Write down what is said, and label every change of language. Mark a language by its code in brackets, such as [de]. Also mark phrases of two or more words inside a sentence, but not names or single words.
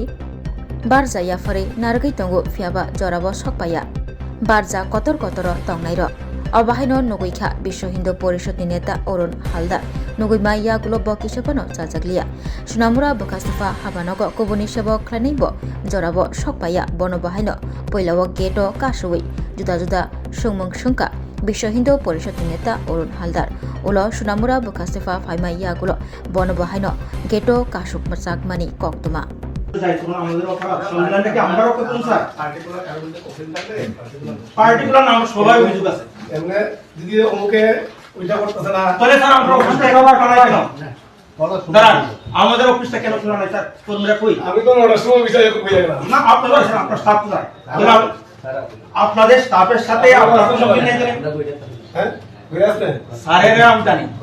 [trp] बारजा याफारै नारगै तंगो फियाबा जरावो सकपाया बारजा कतर कतर तंगनाय र अबाहायनो नुगैखा विश्व हिंदू परिषद नेता अरुण हालदार नुगैमा यागुलो बकिसोफानो जाजागलिया सुनामुरा बखास्तफा हाबानगो कुबुनि सेबक ख्लायनायबो जराबो सकपाया बनो बाहायनो पैलाव गेटो कासुवै जुदा जुदा सुंमुं सुंका विश्व हिंदू परिषद नेता अरुण हालदार उलो सुनामुरा बखास्तफा फाइमा यागुलो बनो बाहायनो गेटो कासुक मचाक मानि कक्तमा [bn] পার্টিকুলার নাম সবাই অভিযোগ আছে এমনি যদি ওকে ওইটা করতেছে না তাহলে স্যার আমরা অফিসটা কভার করাই কেন দাঁড়ান আমাদের অফিসটা কেন খোলা নাই স্যার কর্মীরা কই আমি তো ওটার সময় বিষয়ে কই গেলাম না আপনারা স্যার আপনার স্টাফ কোথায় আপনাদের স্টাফের সাথে আপনারা সব মিলে গেলেন হ্যাঁ ঘুরে আসলেন স্যারের নাম জানি